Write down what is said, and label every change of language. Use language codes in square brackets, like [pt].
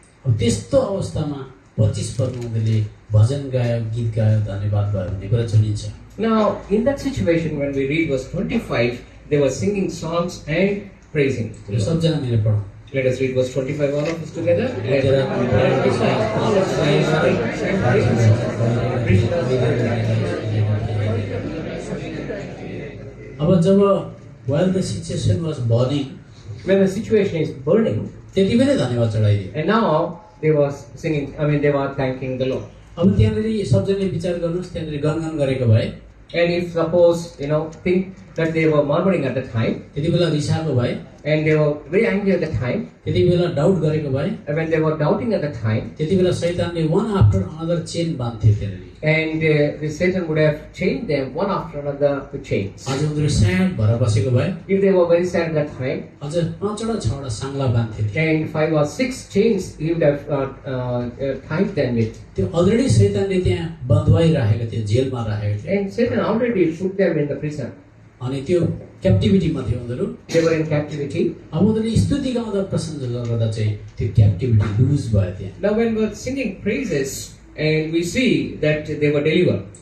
[ne] अब त्यस्तो अवस्थामा 25 पदमा उनीहरूले भजन गायो गीत गायो धन्यवाद भयो भन्ने कुरा चुनिन्छ [en] Now, in that situation, when we read verse 25, they were singing songs and praising. the [ne] यो [en] Lord. [ne] सबजना मिलेर पढौँ [en] Let us read verse 25, all of us together. Let Let us all of us sing and praise. [ne] अब जब [en] while the situation was burning When the situation is burning, [ne] त्यति बेलै धन्यवाद चढाइदियो [en] and now they were singing, they were thanking the Lord. [ne] अब त्यहाँनिर सबजनाले विचार गर्नुहोस् त्यहाँनिर गनगन गरेको भए [en] And if suppose, think that they were murmuring at the time, [ne] त्यति बेला रिसाएको भए [en] and they were very angry at the time, [ne] त्यति बेला डाउट गरेको भए [en] and when they were doubting at the time, [ne] त्यति बेला शैतानले [en] one after another [ne] चेन बान्थ्यो त्यहाँनिर [en] and the Satan would have chained them one after another to chains. [ne] आज उनीहरू स्याड भएर बसेको भए [en] If they were very sad at that time, [ne] अझ 5वटा 6वटा साङ्ला बान्थ्यो [en] and 5 or 6 chains he would have tied them with. [ne] त्यो already शैतानले त्यहाँ बन्धवाई राखेको थियो जेलमा राखेको थियो [en] And Satan already put them in the prison. [ne] अनि त्यो क्याप्टिभिटीमा थियो उनीहरू। [en] They were in captivity. [ne] अब उनीहरूले स्तुति गाउँदा प्रशंसा गर्दा चाहिँ त्यो क्याप्टिभिटी लुज भयो त्यहाँ। [en] Now when we are singing praises and we see that they were delivered.